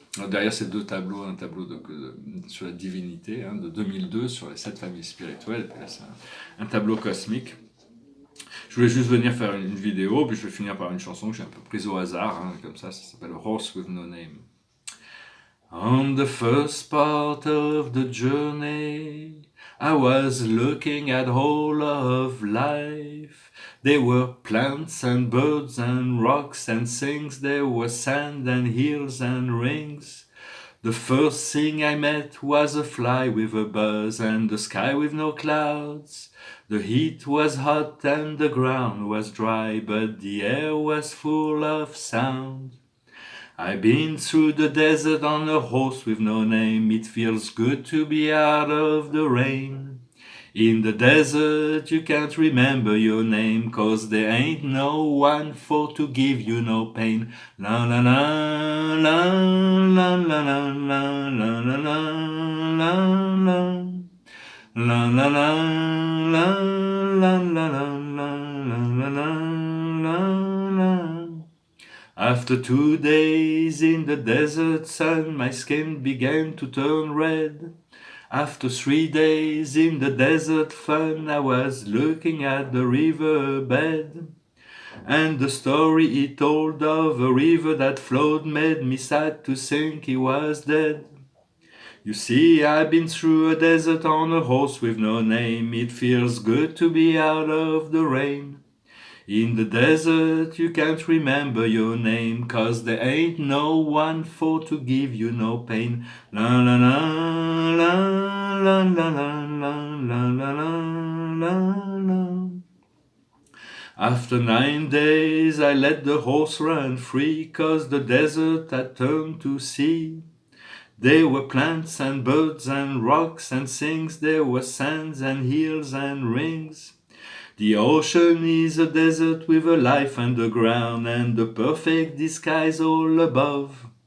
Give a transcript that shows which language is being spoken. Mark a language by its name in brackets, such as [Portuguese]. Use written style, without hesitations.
[French] Derrière ces deux tableaux, un tableau sur la divinité, hein, de 2002, sur les 7 familles spirituelles, et puis là c'est un tableau cosmique. Je voulais juste venir faire une vidéo, puis je vais finir par une chanson que j'ai un peu prise au hasard, hein, comme ça s'appelle Horse with No Name. [English] On the first part of the journey, I was looking at all of life. There were plants and birds and rocks and things, there was sand and hills and rings. The first thing I met was a fly with a buzz and the sky with no clouds. The heat was hot and the ground was dry, but the air was full of sound. I've been through the desert on a horse with no name. It feels good to be out of the rain. In the desert you can't remember your name, 'cause there ain't no one for to give you no pain. La la la la la la la la la la la la. La la la la la la la la la la la. After 2 days in the desert sun, my skin began to turn red. After 3 days in the desert fun, I was looking at the riverbed. And the story he told of a river that flowed made me sad to think he was dead. You see, I've been through a desert on a horse with no name. It feels good to be out of the rain. In the desert you can't remember your name, 'cause there ain't no one for to give you no pain. La la la la la la la la la la la la. After 9 days I let the horse run free, 'cause the desert had turned to sea. There were plants and birds and rocks and things, there were sands and hills and rings. The ocean is a desert with a life underground and the perfect disguise all above.